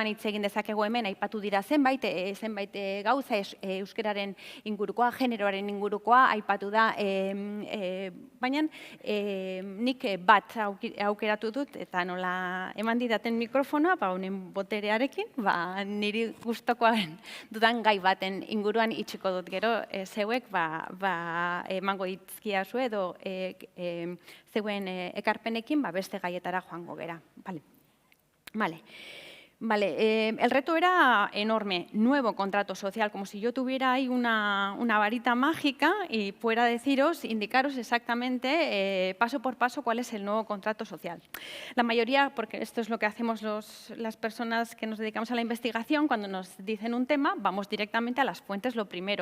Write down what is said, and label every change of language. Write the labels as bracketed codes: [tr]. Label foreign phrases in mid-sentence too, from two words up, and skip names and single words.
[eu] hitz egin dezakegu hemen, aipatu dira zenbait gauza euskararen ingurukoa, generoaren ingurukoa, aipatu da, baina nik bat aukeratu dut eta nola eman didaten mikrofonoa, honen boterearekin, niri gustokoan dudan gai baten inguruan itxiko dut gero, zeuek emango dizkidazu edo zeuen ekarpenekin beste gaietara joango gera. [es] El reto era enorme, nuevo contrato social, como si yo tuviera ahí una varita mágica y pudiera deciros, indicaros exactamente paso por paso cuál es el nuevo contrato social. La mayoría, porque esto es lo que hacemos las personas que nos dedicamos a la investigación, cuando nos dicen un tema, vamos directamente a las fuentes lo primero.